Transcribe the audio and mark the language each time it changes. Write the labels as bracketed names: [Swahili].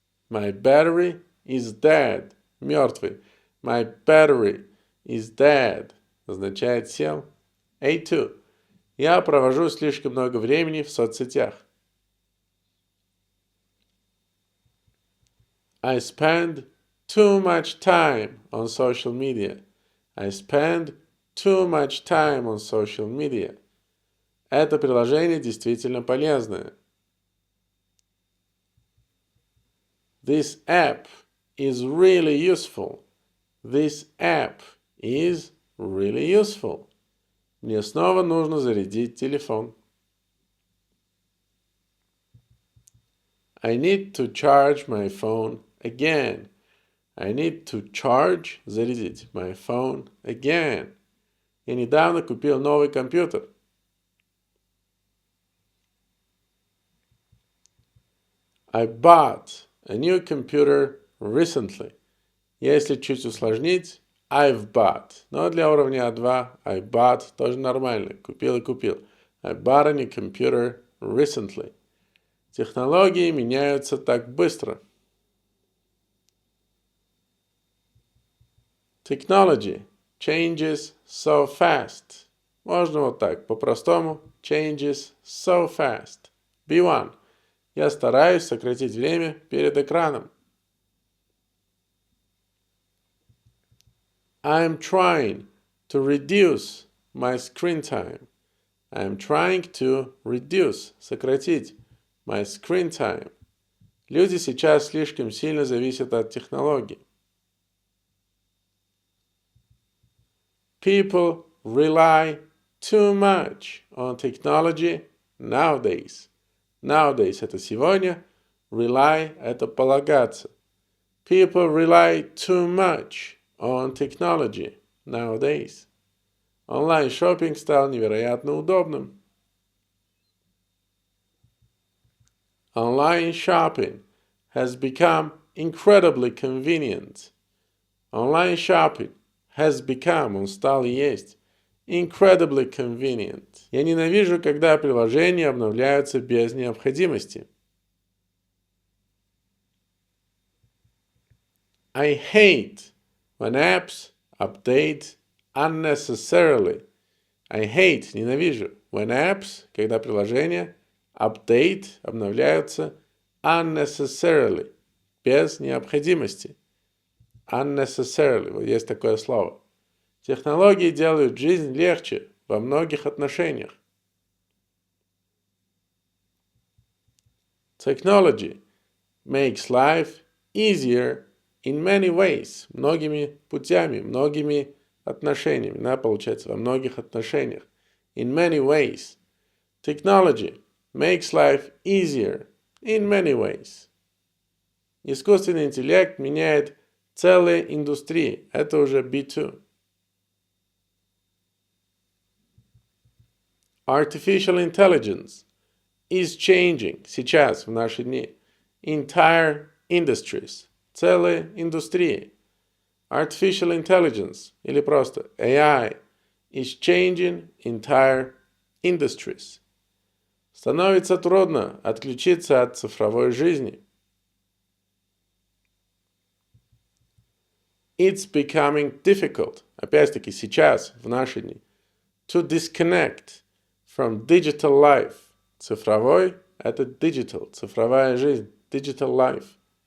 [English] My battery is dead. [Russian] Мертвый. [English] My battery is dead. [Russian] Означает сел. A2. Я провожу слишком много времени в соцсетях. [English] I spend too much time on social media. I spend too much time on social media. [Russian] Это приложение действительно полезное. [English] This app is really useful. This app is really useful. [Russian] Мне снова нужно зарядить телефон. [English] I need to charge my phone again. I need to charge, [Russian] зарядить, [English] my phone again. [Russian] Я недавно купил новый компьютер. [English] I bought a new computer recently. [Russian] Если чуть усложнить, [English] I've bought. [Russian] Но для уровня А2 [English] I bought [Russian] тоже нормально. Купил и купил. [English] I bought a new computer recently. [Russian] Технологии меняются так быстро. [English] Technology changes so fast. [Russian] Можно вот так, по-простому. [English] Changes so fast. B1. [Russian] Я стараюсь сократить время перед экраном. [English] I'm trying to reduce my screen time. I'm trying to reduce, [Russian] сократить, [English] my screen time. [Russian] Люди сейчас слишком сильно зависят от технологий. [English] People rely too much on technology nowadays. Nowadays [Russian] – это сегодня, [English] rely [Russian] – это полагаться. [English] People rely too much on technology nowadays. [Russian] Онлайн-шоппинг стал невероятно удобным. [English] Online shopping has become incredibly convenient. Online shopping has become, [Russian] он стал и есть, [English] incredibly convenient. [Russian] Я ненавижу, когда приложения обновляются без необходимости. [English] I hate when apps update unnecessarily. I hate, [Russian] ненавижу, [English] when apps, [Russian] когда приложения, [English] update, [Russian] обновляются [English] unnecessarily, [Russian] без необходимости. [English] Unnecessarily, [Russian] вот есть такое слово. Технологии делают жизнь легче во многих отношениях. [English] Technology makes life easier in many ways. [Russian] Многими путями, многими отношениями. Да, получается, во многих отношениях. [English] In many ways. Technology makes life easier in many ways. [Russian] Искусственный интеллект меняет целые индустрии. Это уже B2. [English] Artificial intelligence is changing [Russian] сейчас, в наши дни, [English] entire industries, [Russian] целые индустрии. [English] Artificial intelligence, [Russian] или просто [English] AI, is changing entire industries. [Russian] Становится трудно отключиться от цифровой жизни. [English] It's becoming difficult, [Russian] опять-таки сейчас, в наши дни, [English] to disconnect from digital life. [Russian] Цифровой – это [English] digital, [Russian] цифровая жизнь, [English] digital life.